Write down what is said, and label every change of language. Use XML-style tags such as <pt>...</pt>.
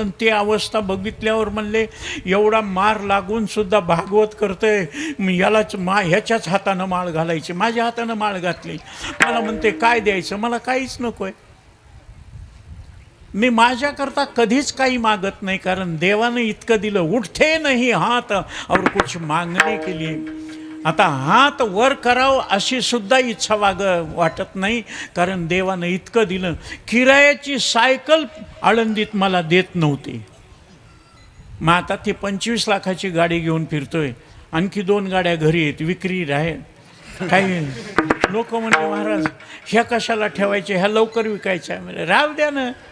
<mr>आणि ते अवस्था बघितल्यावर म्हणले एवढा मार लागून सुद्धा भागवत करतोय, यालाच ह्याच्याच हातानं माळ घालायची. माझ्या हातानं माळ घातली. मला म्हणते काय द्यायचं? मला काहीच नको आहे. मी माझ्याकरता कधीच काही मागत नाही, कारण देवानं इतकं दिलं.</mr> <hi>उठते नाही हात और कुछ मागणे के लिए.</hi> <mr>आता हात वर करावं अशी सुद्धा इच्छा वाटत नाही, कारण देवानं इतकं दिलं. किरायाची सायकल आळंदीत मला देत नव्हती. मग आता ती 25 लाखाची गाडी घेऊन फिरतोय आणखी 2 गाड्या घरी आहेत, विक्री आहे. काही लोक म्हणले महाराज ह्या कशाला ठेवायच्या, ह्या लवकर विकायच्या. म्हणजे राव द्या ना.</mr>